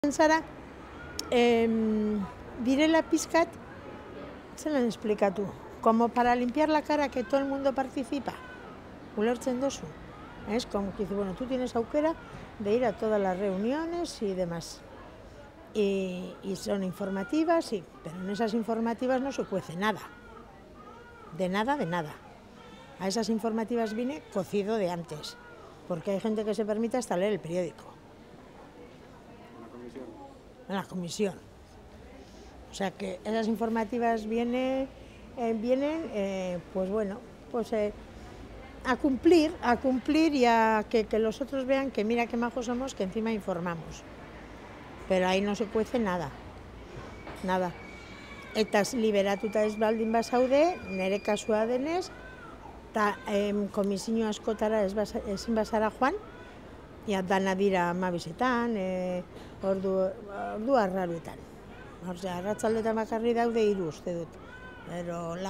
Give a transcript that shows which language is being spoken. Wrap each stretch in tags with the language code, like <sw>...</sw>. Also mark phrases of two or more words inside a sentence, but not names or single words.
<eu>Zara, direla pizkat, zelan esplikatu,</eu> <es>como para limpiar la cara que todo el mundo participa,</es> <eu>ulertzen dozu,</eu> <es>es como que dice, bueno, tú tienes aukera de ir a todas las reuniones y demás, y son informativas, sí, pero en esas informativas no se cuece nada, de nada, de nada. A esas informativas vine cocido de antes, porque hay gente que se permite hasta leer el periódico. En la comisión. O sea que esas informativas vienen pues bueno, pues a cumplir y a que los otros vean que mira qué majos somos, que encima informamos. Pero ahí no se cuece nada, nada.</es> <eu>Eta liberatuta ez baldin bazaude, nire kasua denez, eta komisio askotara ezin bazara joan, ja, dana dira 12etan, ordu arraruetan. Osea, arratsaldetan bakarri daude 3 uste dut, pero 4.</eu>